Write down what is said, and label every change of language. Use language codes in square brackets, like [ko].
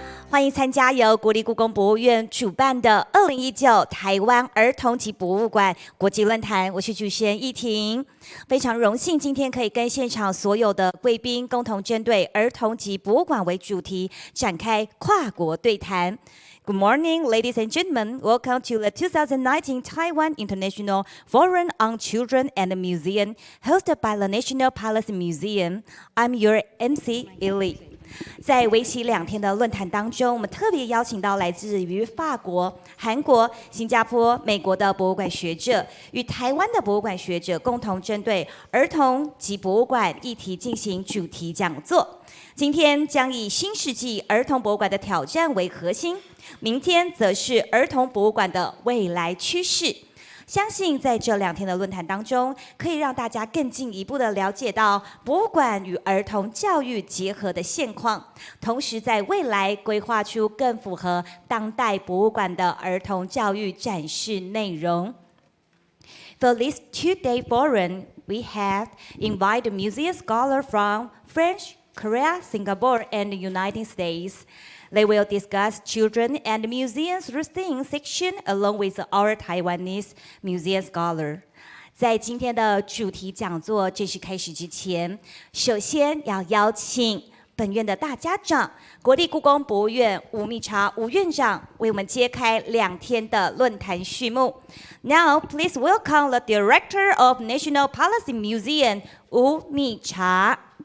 [zh] 欢迎参加由国立故宫博物院主办的2019台湾儿童及博物馆国际论坛。我是主持人易婷，非常荣幸今天可以跟现场所有的贵宾共同针对儿童及博物馆为主题展开跨国对谈。 [en] Good morning, ladies and gentlemen. Welcome to the 2019 Taiwan International Forum on Children and Museum, hosted by the National Palace Museum. I'm your MC, Illy. [zh] 在为期2天的论坛当中，我们特别邀请到来自于法国、韩国、新加坡、美国的博物馆学者，与台湾的博物馆学者共同针对儿童及博物馆议题进行主题讲座。今天将以新世纪儿童博物馆的挑战为核心，明天则是儿童博物馆的未来趋势。相信在这2天的论坛当中，可以让大家更进一步的了解到博物馆与儿童教育结合的现况，同时在未来规划出更符合当代博物馆的儿童教育展示内容。 [en] For this 2-day forum, we have invited museum scholars from France, Korea, Singapore, and the United States.They will discuss children and museums routine section along with our Taiwanese museum scholar. [zh] 在今天的主题讲座正式开始之前，首先要邀请本院的大家长、国立故宫博物院吴密察吴院长为我们揭开2天的论坛序幕。 [en] Now, please welcome the Director of National Palace Museum, 吴密察。